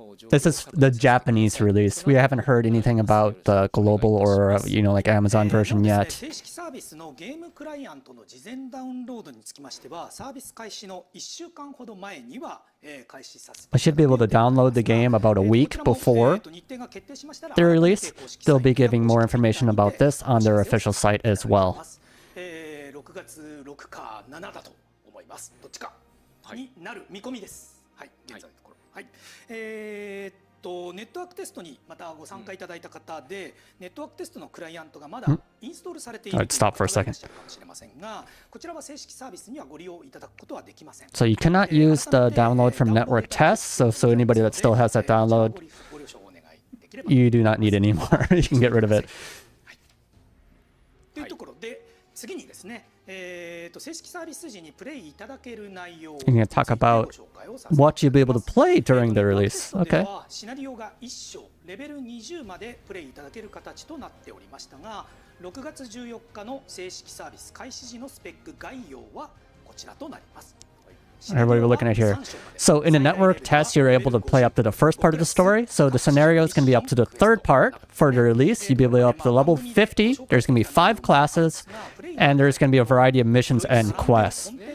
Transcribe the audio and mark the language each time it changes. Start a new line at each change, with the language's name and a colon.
English: This is the Japanese release. We haven't heard anything about the global or, you know, like Amazon version yet.
Japanese: 正式サービスのゲームクライアントの事前ダウンロードにつきましては、サービス開始の1週間ほど前には開始させて
English: I should be able to download the game about a week before the release. They'll be giving more information about this on their official site as well.
Japanese: 6月6か7だと思います。どっちかになる見込みです。はい、現在のところ。はい。ネットワークテストにまたご参加いただいた方で、ネットワークテストのクライアントがまだインストールされている
English: Stop for a second.
Japanese: かもしれませんが、こちらは正式サービスにはご利用いただくことはできません。
English: So you cannot use the download from network tests. So anybody that still has that download, you do not need it anymore. You can get rid of it.
Japanese: というところで、次にですね、正式サービス時にプレイいただける内容を
English: You're going to talk about what you'll be able to play during the release. Okay.
Japanese: シナリオが1章、レベル20までプレイいただける形となっておりましたが、6月14日の正式サービス開始時のスペック概要はこちらとなります。
English: What are we looking at here? So in a network test, you're able to play up to the first part of the story. So the scenario is going to be up to the third part for the release. You'll be able to up to level 50. There's going to be 5 classes, and there's going to be a variety of missions and quests.